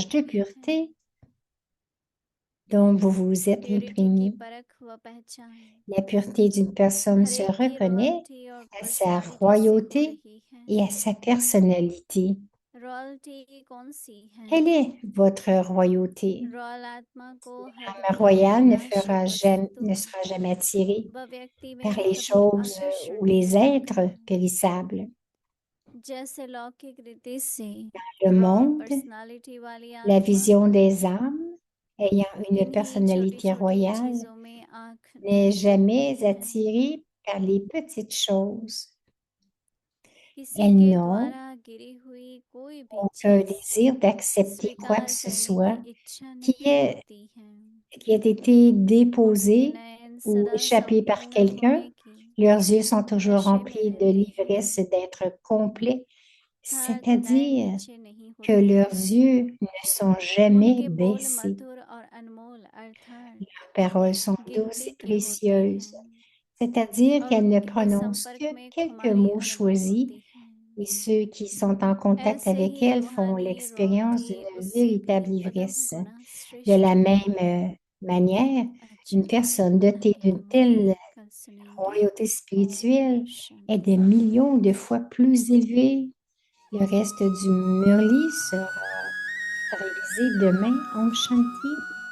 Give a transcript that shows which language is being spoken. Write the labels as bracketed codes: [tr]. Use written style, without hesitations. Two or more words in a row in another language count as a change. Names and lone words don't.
[hi] किए [fr] de [hi] हुए हैं। [fr] pureté dont vous vous êtes [hi] प्योरिटी की [fr] imprégné. [hi] परख व पहचान [fr] La pureté d'une personne [hi] हर [fr] se [hi] एक की [fr] reconnaît [hi] रॉयल्टी और [fr] à sa [hi] पर्सनालिटी से हो [fr] royauté [hi] रही है। [fr] et à sa personnalité. [hi] रॉयल्टी कौन सी है? [fr] Quelle est votre royauté? [hi] रॉयल आत्मा को हद [fr] L'âme [hi] की [fr] royale [hi] विनाशी वस्तु [fr] ne sera jamais attirée [hi] व व्यक्ति [fr] par [hi] में [fr] les [hi] कभी [fr] choses [hi] आकर्षण [fr] ou les [hi] नहीं [fr] êtres [hi] होगा। [fr] périssables. [hi] जैसे लौकिक रीति से [fr] Le [hi] रॉयल [fr] monde, [hi] पर्सनालिटी वाली [fr] la [hi] आत्मा [fr] vision des âmes ayant une [hi] इन्हीं छोटी [fr] personnalité [hi] छोटी [fr] royale [hi] चीजों में आंख [fr] n'est [hi] नहीं डालती [fr] jamais [hi] है। [fr] attirée par les petites choses. [hi] किसी [fr] Elles [hi] के [fr] n'ont [hi] द्वारा गिरी हुई कोई भी [fr] aucun [hi] चीज [fr] désir d'accepter quoi que [hi] स्वीकार [fr] ce [hi] करने [fr] soit [hi] की इच्छा [fr] qui [hi] नहीं रखती है। [fr] qui ait été [hi] उनके [fr] déposé [hi] नयन [fr] ou [hi] सदा [fr] échappé par [hi] संपूर्ण [fr] quelqu'un. [hi] होने की [fr] Leurs yeux sont toujours [hi] नशे में [fr] remplis de [hi] रहते हैं, [fr] l'ivresse d'être complets, [hi] अर्थात नयन [fr] c'est-à-dire [hi] नीचे नहीं [fr] que [hi] होते [fr] leurs [hi] हैं। [fr] yeux ne sont jamais [hi] उनके बोल [fr] baissés. [hi] मधुर और अनमोल अर्थात [fr] Leurs paroles sont douces [hi] गिनती [fr] et [hi] के होते [fr] précieuses, [hi] हैं [fr] c'est-à-dire [hi] और [fr] qu'elles ne [hi] उनके [fr] prononcent [hi] संपर्क [fr] que [hi] में [fr] quelques [hi] खुमारी [fr] mots [hi] अनुभव [fr] choisis [hi] होती है। [fr] et ceux qui sont en contact [hi] ऐसे [fr] avec [hi] ही [fr] elles font [hi] रूहानी [fr] l'expérience [hi] रॉयल्टी [fr] d'une [hi] उससे भी [fr] véritable [hi] कदम [fr] ivresse. [hi] गुना [fr] De [hi] श्रेष्ठ [fr] la [hi] है। [fr] même manière, [hi] अच्छा, [fr] une personne dotée [hi] आगे [fr] d'une [hi] हम [fr] telle [hi] कल सुनेंगे। [fr] royauté spirituelle [hi] ओम [fr] est des [hi] शांति। [fr] millions de fois plus élevée. Le reste du Murli sera révisé demain en Shanti.